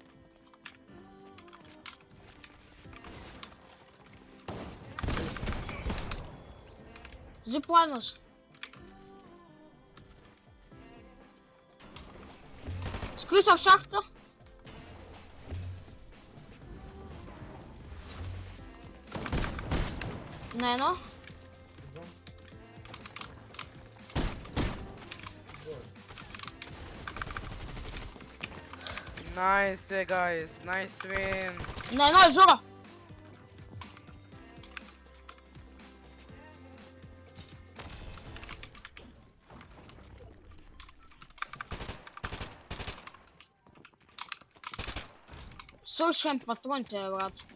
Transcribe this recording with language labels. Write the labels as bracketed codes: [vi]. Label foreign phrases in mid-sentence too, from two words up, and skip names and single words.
[bg] Зиплайнаш. Скри се в шахта. На едно. [en] Nice, guys. Nice win. [bg] На едно е Жора. Слушаем патроните, брат.